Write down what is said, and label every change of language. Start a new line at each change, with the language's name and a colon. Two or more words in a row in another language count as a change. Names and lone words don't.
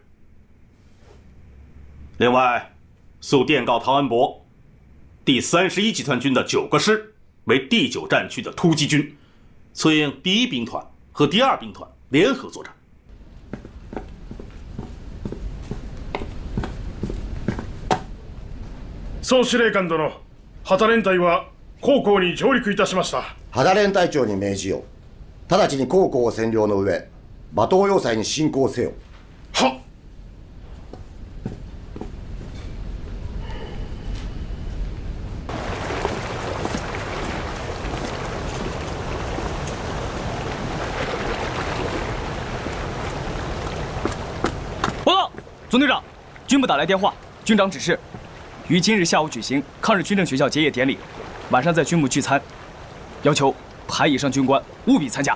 Chinese: 另外，速电告陶恩伯，第31集团军的9个师为第9战区的突击军，策应第1兵团和第2兵团联合作战。
Japanese: 総司令官殿、旗連隊は高校に上陸いたしました。旗連隊長に命じよう。直ちに高校を占領の上、馬東要塞に進攻せよ。はっ。
Chinese: 报告，总队长，军部打来电话，军长指示，于今日下午举行抗日军政学校结业典礼，晚上在军部聚餐，要求排以上军官务必参加。